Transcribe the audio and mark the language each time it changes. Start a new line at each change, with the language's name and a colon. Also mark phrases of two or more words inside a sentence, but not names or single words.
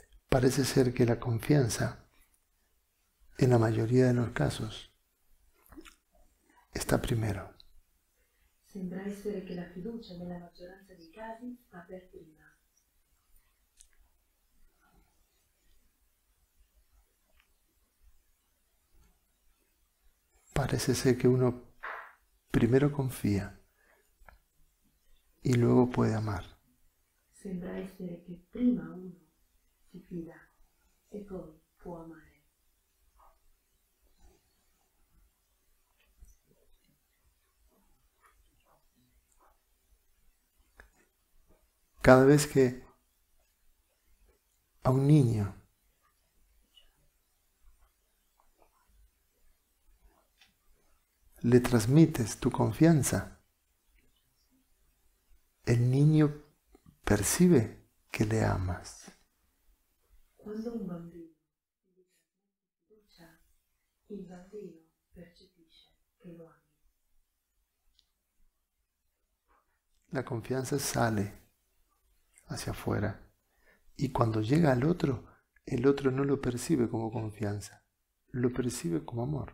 Spanish: Parece ser que la confianza, en la mayoría de los casos, está primero.
Italian: Sembra essere che la fiducia nella maggioranza dei casi sta per prima.
Spanish: Parece ser que uno primero confía y luego puede amar.
Italian: Sembra essere che prima uno si fida e poi può amare.
Spanish: Cada vez que a un niño le transmites tu confianza, el niño percibe que le amas.
Italian: Quando un bambino gli trasmette fiducia, il bambino percepisce che lo ami.
Spanish: La confianza sale hacia afuera y cuando llega al otro, el otro no lo percibe como confianza, lo percibe como amor.